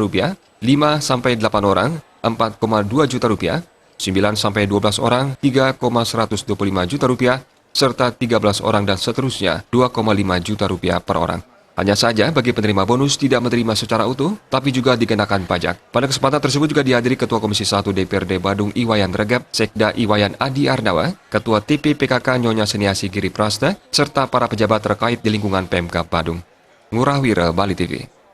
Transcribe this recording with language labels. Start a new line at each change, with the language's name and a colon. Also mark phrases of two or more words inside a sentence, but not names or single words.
Indonesian: 5 sampai 8 orang, Rp4,2 juta. 9 sampai 12 orang, Rp3,125 juta, serta 13 orang dan seterusnya, Rp2,5 juta per orang. Hanya saja bagi penerima bonus tidak menerima secara utuh, tapi juga dikenakan pajak. Pada kesempatan tersebut juga dihadiri Ketua Komisi 1 DPRD Badung Iwayan Regep, Sekda Iwayan Adi Arnawa, Ketua TP-PKK Nyonya Seniasi Gripraste, serta para pejabat terkait di lingkungan Pemkab Badung. Ngurah Wira, Bali TV.